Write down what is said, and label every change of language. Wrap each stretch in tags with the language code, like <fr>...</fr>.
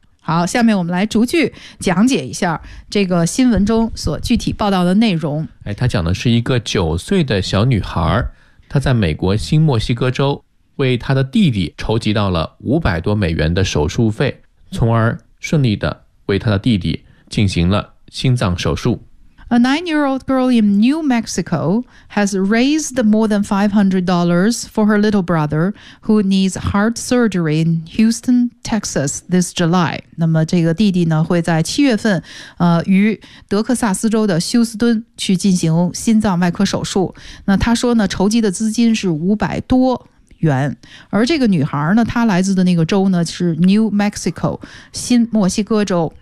<zh>好，下面我们来逐句讲解一下这个新闻中所具体报道的内容。他讲的是一个9岁的小女孩，她在美国新墨西哥州为她的弟弟筹集到了$500多的手术费，从而顺利的为她的弟弟进行了心脏手术。</zh> <en>A nine-year-old girl in New Mexico has raised more than $500 for her little brother who needs heart surgery in Houston, Texas this July.</en> <zh>那么这个弟弟呢，会在七月份，于德克萨斯州的休斯敦去进行心脏外科手术。那他说呢，筹集的资金是$500多。而这个女孩呢，她来自的那个州呢，是 New Mexico, 新墨西哥州。</zh>